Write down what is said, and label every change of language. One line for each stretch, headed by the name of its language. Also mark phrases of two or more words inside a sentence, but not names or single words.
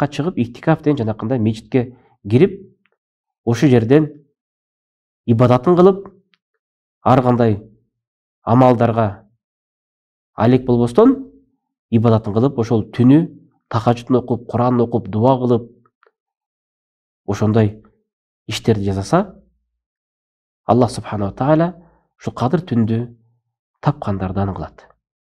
Kyrgyz: чыгып, иктикаф деген жанакындай мечитке кирип, ошол жерден ибадатын кылып, ар кандай амалдарга алек болбостон ибадатын кылып, ошол түнү тахажжудун окуп, Куранын окуп, дуа кылып, ошондой иштерди жасаса,
Arabic: الله سبحانه تعالى
Kyrgyz: ушул кадыр түндү тапкандардан кылат.